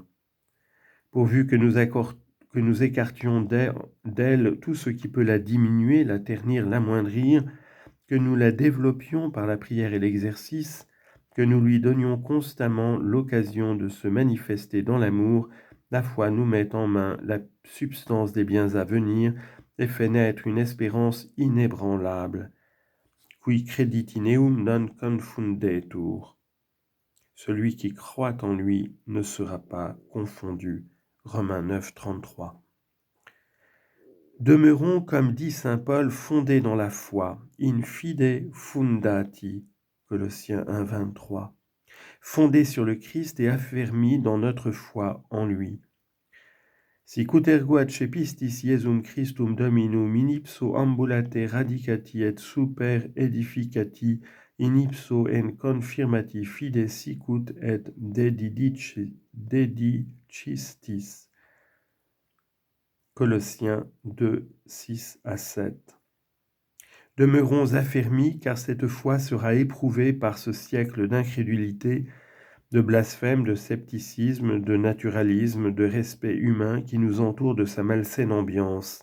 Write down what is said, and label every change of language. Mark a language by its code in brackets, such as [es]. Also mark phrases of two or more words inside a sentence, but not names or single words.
[fr] Pourvu que nous écartions d'elle tout ce qui peut la diminuer, la ternir, l'amoindrir, que nous la développions par la prière et l'exercice, que nous lui donnions constamment l'occasion de se manifester dans l'amour, la foi nous met en main la substance des biens à venir et fait naître une espérance inébranlable. [la] Qui creditineum non confundetur. [fr] Celui qui croit en lui ne sera pas confondu. Romains 9, 33. Demeurons, comme dit saint Paul, fondés dans la foi, [la] in fide fundati, [fr] Colossiens 1, 23, fondés sur le Christ et affermis dans notre foi en lui. [la] Sicut ergo accepistis Iesum Christum Dominum in ipso ambulate radicati et super edificati in ipso en confirmati fide sicut et dedicistis. [fr] Colossiens 2, 6 à 7. Demeurons affermis, car cette foi sera éprouvée par ce siècle d'incrédulité, de blasphème, de scepticisme, de naturalisme, de respect humain qui nous entoure de sa malsaine ambiance.